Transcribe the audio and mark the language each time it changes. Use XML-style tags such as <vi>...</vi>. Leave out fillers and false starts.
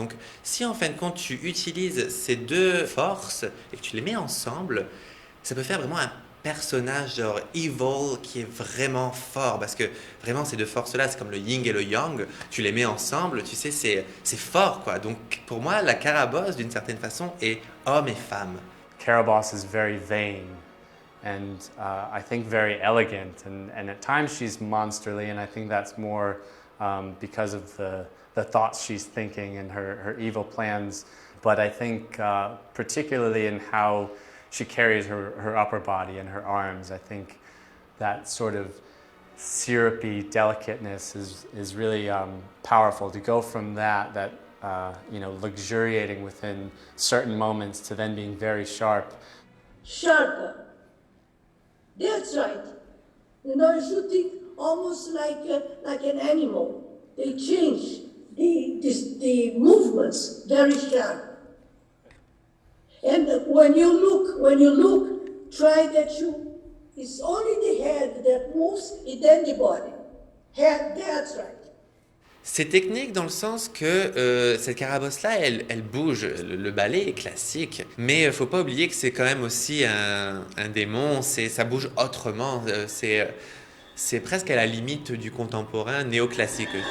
<fr>Donc, si en fin de compte, tu utilises ces 2 forces et que tu les mets ensemble, ça peut faire vraiment un personnage genre evil qui est vraiment fort parce que vraiment ces 2 forces-là, c'est comme le yin et le yang, tu les mets ensemble, tu sais, c'est fort quoi. Donc pour moi, la carabosse d'une certaine façon est homme et femme.</fr> <en>Carabosse is very vain and I think very elegant and at times she's monsterly and I think that's more because of the thoughts she's thinking and her evil plans. But I think particularly in how she carries her upper body and her arms, I think that sort of syrupy delicateness is really powerful. To go from that luxuriating within certain moments to then being very sharp. Sharper. That's right. You know, you should think almost like an animal. They change the movements very sharp. And when you look, try that it's only the head that moves and then the body. Head, that's right.</en> <fr>C'est technique dans le sens que cette carabosse-là, elle bouge. Le ballet est classique, mais il ne faut pas oublier que c'est quand même aussi un démon, ça bouge autrement. C'est presque à la limite du contemporain néoclassique.</fr>